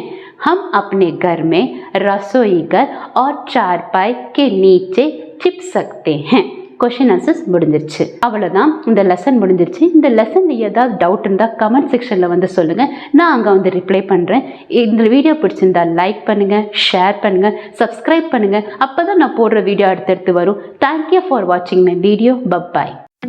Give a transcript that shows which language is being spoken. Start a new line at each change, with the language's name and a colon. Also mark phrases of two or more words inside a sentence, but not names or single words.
Hindi: हम अपने घर में रसोई घर और चारपाई के नीचे छिप सकते हैं.
English: question answers
Tamil: முடிஞ்சிருச்சு. அவ்வளோதான், இந்த லெசன் முடிஞ்சிருச்சு. இந்த லெசனில் ஏதாவது டவுட் இருந்தால்
English: comment section
Tamil: வந்து சொல்லுங்கள், நான் அங்கே வந்து ரிப்ளை பண்ணுறேன். இந்த வீடியோ பிடிச்சிருந்தா லைக் பண்ணுங்கள், ஷேர் பண்ணுங்கள், சப்ஸ்கிரைப் பண்ணுங்கள். அப்போ தான் நான் போடுற வீடியோ அடுத்தடுத்து வரும்.
English: Thank you for watching my video. Bye.